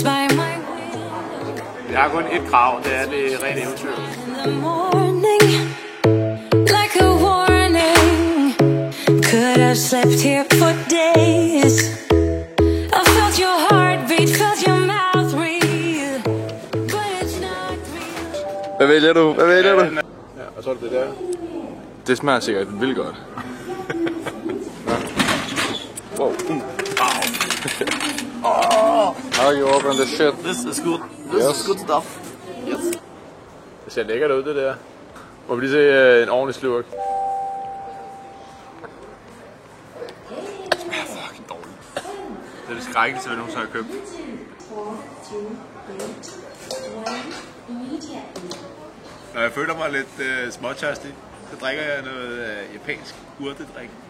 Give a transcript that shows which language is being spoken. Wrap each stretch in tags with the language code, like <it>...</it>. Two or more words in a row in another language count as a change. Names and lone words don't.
<da>Jeg har kun et krav, det er det rent eventyr.</da> <en>Could have slept here for days. I felt your heartbeat, felt your mouth breathe, but it's not real.</en> <da>Hvad vælger du? Hvad vælger du? Ja, og så er det der. Det smager sikkert vildt godt.</da> <en>Wow. How you open the shit? This is good. This is good stuff. Yes.</en> <da>Det ser lækkert ud, det der. Må vi lige se en ordentlig slurk. Det smager fucking dårligt. Det er det skrækkeligste, vi nogensinde har købt. Når jeg føler mig lidt småtørstig, så drikker jeg noget japansk urtedrik.</da>